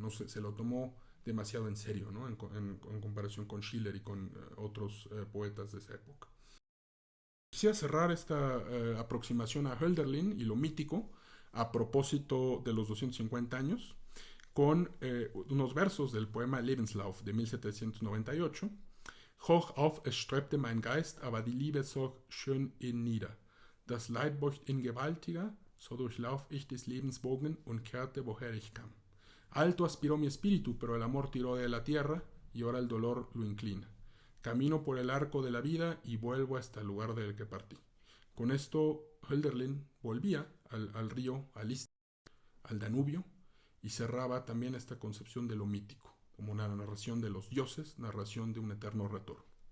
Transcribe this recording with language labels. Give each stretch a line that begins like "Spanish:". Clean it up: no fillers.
Spanish: No se lo tomó demasiado en serio, ¿no? en comparación con Schiller y con otros poetas de esa época. Quisiera cerrar esta aproximación a Hölderlin y lo mítico a propósito de los 250 años con unos versos del poema Lebenslauf de 1798.
German: Hoch auf es strebte mein Geist, aber die Liebe zog schön in nieder. Das Leid beugt in gewaltiger, so durchlauf ich des Lebens Bogen und kehrte, woher ich kam.
Spanish: Alto aspiró mi espíritu, pero el amor tiró de la tierra y ahora el dolor lo inclina. Camino por el arco de la vida y vuelvo hasta el lugar del que partí. Con esto Hölderlin volvía al río, al Danubio, y cerraba también esta concepción de lo mítico, como una narración de los dioses, narración de un eterno retorno.